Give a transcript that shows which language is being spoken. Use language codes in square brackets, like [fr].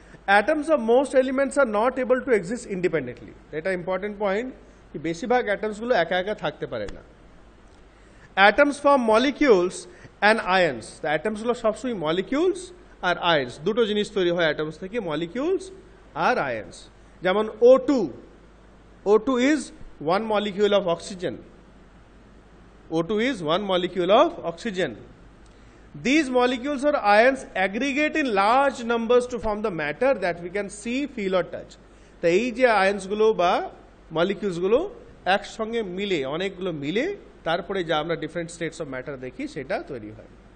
[en] Atoms of most elements are not able to exist independently. [bn] এটা important point, কি বেশিরভাগ অ্যাটমসগুলো একা একা থাকতে পারে না। [en] Atoms form molecules and ions. [bn] অ্যাটমসগুলো সবসময় মলিকিউলস আর আয়ন্স, দুটো জিনিস তৈরি হয় অ্যাটমস থেকে, মলিকিউলস আর আয়ন্স। [en] যেমন O2 is one molecule of oxygen. O2 is one molecule of oxygen. These molecules or ions aggregate in large numbers to form the matter that we can see, feel or touch. [bn] তো এই যে আয়ন্সগুলো বা মলিকিউলসগুলো একসঙ্গে মিলে, অনেকগুলো মিলে তারপরে যা আমরা ডিফারেন্ট স্টেটস অফ ম্যাটার দেখি সেটা তৈরি হয়।